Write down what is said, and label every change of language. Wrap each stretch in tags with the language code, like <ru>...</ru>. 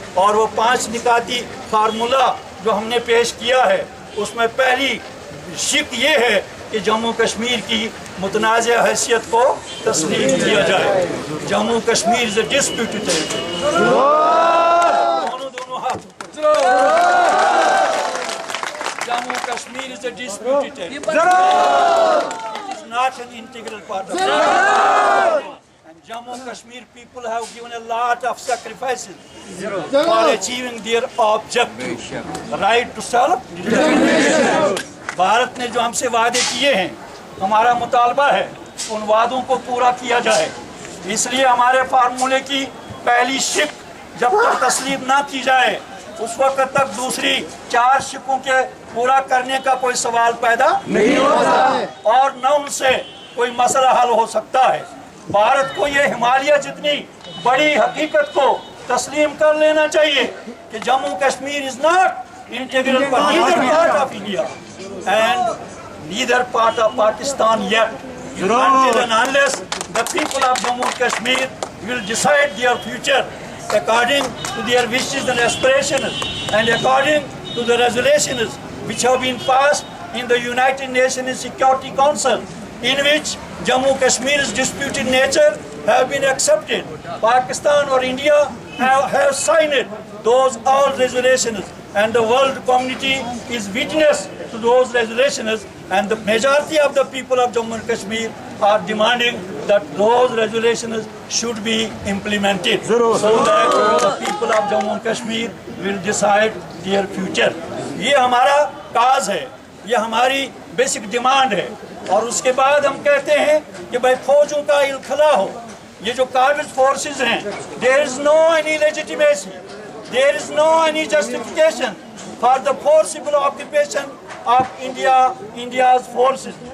<hi>और वो 5 निकाती फार्मूला जो हमने पेश किया है, उसमें पहली शिक ये है कि जम्मू कश्मीर की मुतनाज़ हैसियत को तस्लीम किया जाए।</hi> <en>Jammu Kashmir is a disputed territory.</en> <hi>दोनों हाथ।</hi> <en>Jammu Kashmir is a disputed territory. It is not an integral part of Jammu Kashmir people have given a lot of sacrifices for achieving their objective, right to self-determination.</en> <hi>Bharat ने जो हमसे वादे किए हैं, हमारा मुतालबा है उन वादों को पूरा किया जाए। इसलिए हमारे फार्मूले की पहली शिक जब तक तस्लीम ना की जाए, उस वक्त तक दूसरी 4 शिकों के पूरा करने का कोई सवाल पैदा नहीं होता और न उनसे कोई मसला हल हो सकता है। भारत को ये हिमालय जितनी बड़ी हकीकत को तस्लीम कर लेना चाहिए कि</hi> <en>Jammu Kashmir is not integral part of India and neither part of Pakistan yet, until and unless the people of Jammu Kashmir will decide their future according to their wishes and aspirations and according to the resolutions which have been passed in the United Nations Security Council, in which Jammu Kashmir's disputed nature have been accepted. Pakistan or India have signed those all resolutions, and the world community is witness to those resolutions, and the majority of the people of Jammu and Kashmir are demanding that those resolutions should be implemented so that the people of Jammu and Kashmir will decide their future.</en> <hi>ये हमारा काज है, ये हमारी</hi> <en>basic demand</en> <hi>है। और उसके बाद हम कहते हैं कि भाई फौजों का इल्खला हो। ये जो काबिज फोर्सेस हैं,</hi> <en>There is no any legitimacy, there is no any justification for the forcible occupation of India's forces.</en>